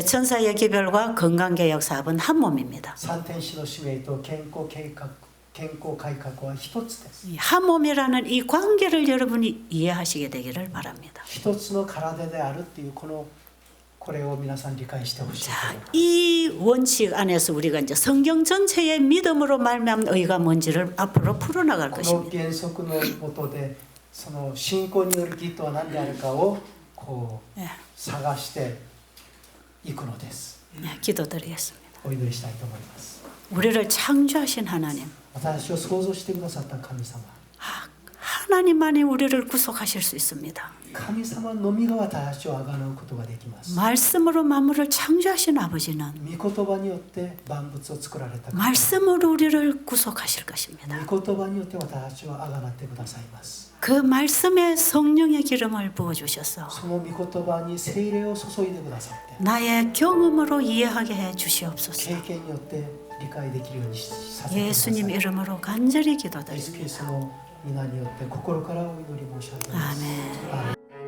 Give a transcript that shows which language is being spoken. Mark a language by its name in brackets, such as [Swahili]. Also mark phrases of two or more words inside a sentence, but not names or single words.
[Korean] 세천사의 기별과 건강개혁 사업은 한 몸입니다. [Japanese] 三天使の使命と健康改革は一つです。 [Korean] 이 한 몸이라는 이 관계를 여러분이 이해하시게 되기를 바랍니다. [Japanese] 一つの体であるっていうこれを皆さん理解してほしいと思います。 [Korean] 이 원칙 안에서 우리가 이제 성경 전체의 믿음으로 말미암은 의가 뭔지를 앞으로 풀어나갈 [Japanese] この [Korean] 것입니다. [Japanese] 原則のもとでその信仰による義とは何であるかをこう [Korean] 예, [Japanese] 探していくのです。 [Korean] 네, 기도드리겠습니다. [Japanese] お祈りしたいと思います。 [Korean] 우리를 창조하신 하나님, [Japanese] 私を創造してくださった神様、 [Korean] 하나님만이 우리를 구속하실 수 있습니다. [Japanese] 神様のみが私をあがなうことができます。 [Korean] 말씀으로 만물을 창조하신 아버지는 [Japanese] 御言葉によって万物を作られた方、 [Korean] 말씀으로 우리를 구속하실 것입니다. [Japanese] 御言葉によって私をあがなってくださいます。 [Korean] 그 말씀에 성령의 기름을 부어주셔서 [Japanese] その御言葉に聖霊を注いでくださって、 [Korean] 나의 경험으로 이해하게 해 주시옵소서. [Japanese] 経験によって理解できるようにさせてください。 [Korean] 예수님 이름으로 간절히 [Japanese] イエス・キリス [Korean] 기도드립니다. [Japanese] トの皆によって心からお祈り申し上げます。 [Korean] 아멘. [Japanese] アーメン。